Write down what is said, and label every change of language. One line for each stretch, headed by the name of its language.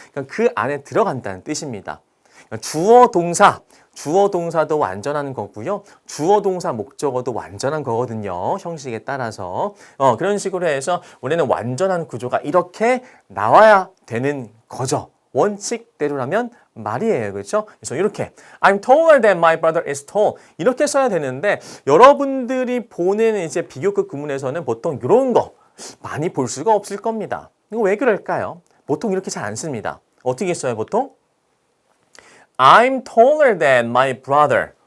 Korean: 그러니까 그 안에 들어간다는 뜻입니다. 그러니까 주어 동사도 완전한 거고요. 주어 동사 목적어도 완전한 거거든요. 형식에 따라서. 그런 식으로 해서 우리는 완전한 구조가 이렇게 나와야 되는 거죠. 원칙대로라면 말이에요. 그렇죠? 그래서 이렇게
English: I'm taller than my brother is tall.
Korean: 이렇게 써야 되는데 여러분들이 보는 이제 비교급 구문에서는 보통 이런 거 많이 볼 수가 없을 겁니다. 이거 왜 그럴까요? 보통 이렇게 잘 안 씁니다. 어떻게 써요, 보통?
English: I'm taller than my brother.